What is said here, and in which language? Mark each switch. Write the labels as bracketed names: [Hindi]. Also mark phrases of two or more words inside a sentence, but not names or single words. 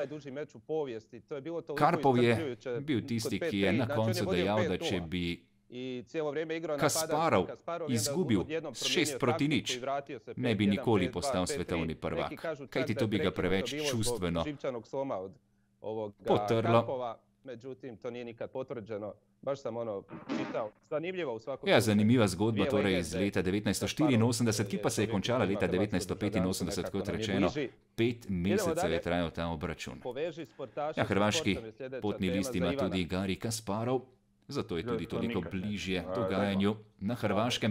[Slovenian] Karpov je bil tisti, ki je na koncu dejal, da če bi Kasparov izgubil 6-0, ne bi nikoli postal svetovni prvak, kajti to bi ga preveč čustveno potrlo. [Croatian] Međutim, to nije nikad potvrđeno. Baš sam čitao. Zanimljivo u svakom... [Slovenian] Ja, zanimiva zgodba torej iz leta 1984, ki pa se je končala leta 1985, kot rečeno. 5 mesecev je trajal ta obračun. Ja, hrvaški potni list ima tudi Gari Kasparov, zato je tudi toliko bližje dogajanju na Hrvaškem.